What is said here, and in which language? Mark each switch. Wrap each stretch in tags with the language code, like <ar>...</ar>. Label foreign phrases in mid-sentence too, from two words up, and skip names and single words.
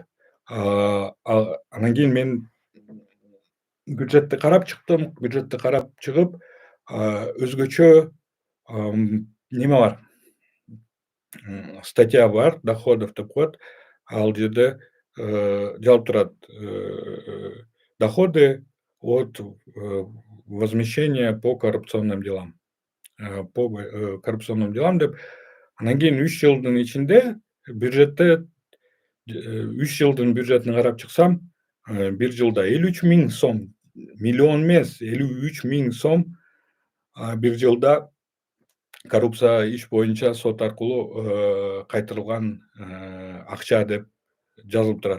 <ky>Анан кийин мен бюджетти карап чыктым. Бюджетти карап чыгып, өзгөчө неме бар, статья бар, доходов деп коет. Ал жерде жазылып турат:</ky> <ru>доходы от возмещения по коррупционным делам.</ru> <ky>Деп. Анан кийин 3 жылдын ичинде бюджетте 3 жылдын бюджетин карап чыксам, бир жылда 53 000 сом, миллион эмес, 53 000 сом бир жылда коррупция иш боюнча сот аркылуу кайтарылган акча деп жазылып турат.</ky>